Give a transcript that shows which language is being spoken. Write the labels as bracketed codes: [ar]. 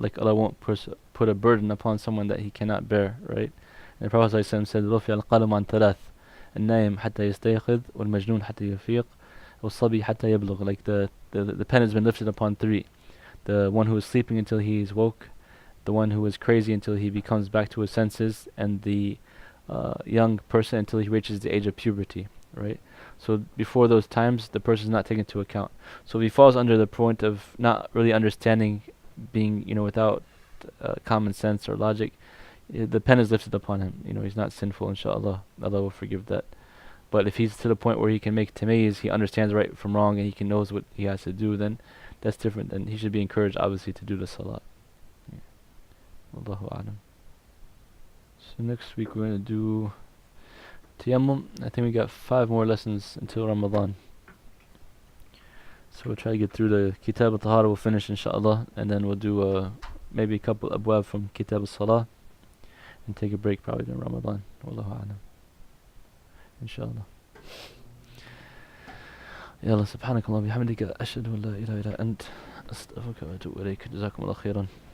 [en] Like Allah won't put a burden upon someone that he cannot bear, right? And the Prophet ﷺ said, [ar] رفع القلم عن ثلاث النائم حتى يستيقظ والمجنون حتى يفيق والصبي حتى يبلغ. [en] Like the pen has been lifted upon three: the one who is sleeping until he is woke, the one who is crazy until he becomes back to his senses, and the young person until he reaches the age of puberty, right? So before those times, the person is not taken into account. So if he falls under the point of not really understanding, being without common sense or logic, the pen is lifted upon him. He's not sinful, inshallah. Allah will forgive that. But if he's to the point where he can make tamayiz, he understands right from wrong, and he knows what he has to do, then that's different. Then he should be encouraged, obviously, to do the salat. Wallahu a'lam. So next week we're going to do tayammum. I think we got 5 more lessons until Ramadan. So we'll try to get through the Kitab al-Tahara, we'll finish inshallah, and then we'll do maybe a couple abwab from Kitab al-Salah and take a break probably in Ramadan. Wallahu a'lam. Inshallah. [ar] يلا سبحانك اللهم وبحمدك أشهد أن لا إله إلا أنت أستغفرك وأتوب إليك جزاكم الله خيرا.